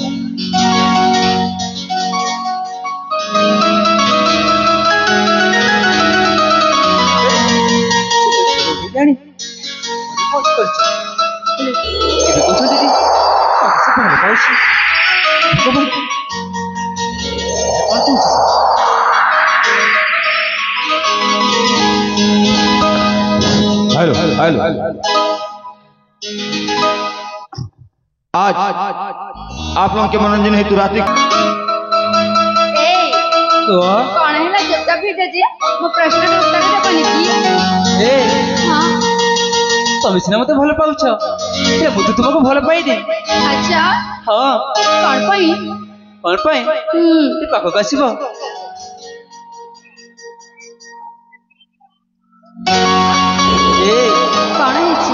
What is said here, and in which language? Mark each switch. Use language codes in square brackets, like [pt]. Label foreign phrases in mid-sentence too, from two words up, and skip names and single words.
[or] ଜାଣି ଏବେ କହୁଛନ୍ତି ଯେ ସେ ଭଲ ପାଉଛି। କଣ କହୁଛ? [hi] हेलो हेलो आज आप लोगों के मनोरंजन हेतु रात्रि तो [or] କଣ ହେଲା ଚୁପଚାପ ହେଇଯାଇଛି? ମୋ ପ୍ରଶ୍ନର ଉତ୍ତର ଦେବନି କି? ହଁ ତମେ ସିନା ମତେ ଭଲ ପାଉଛ, ହେଲେ ମୁଁ ତ ତୁମକୁ ଭଲ ପାଇନି। ଆଚ୍ଛା ହଁ କଣ ପାଇଁ? କଣ ପାଇଁ? ଏ ପାଖକୁ ଆସିବ। କଣ ହେଇଛି?